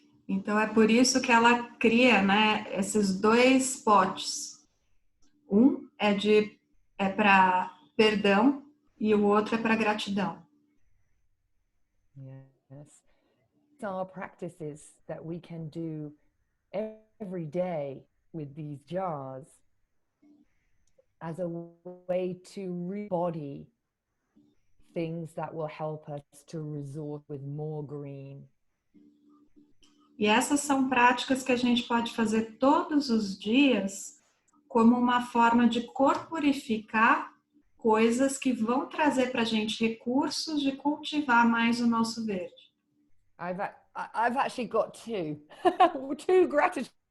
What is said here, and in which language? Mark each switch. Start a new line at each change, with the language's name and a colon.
Portuguese: Então é por isso que ela cria, né, esses dois potes. Um é para perdão e o outro é para gratidão.
English: Yes. These are practices that we can do every day with these jars as a way to rebody things that will help us to resort with more green.
Portuguese: E essas são práticas que a gente pode fazer todos os dias como uma forma de corporificar coisas que vão trazer para a gente recursos de cultivar mais o nosso verde.
English: I've actually got two, two gratitude.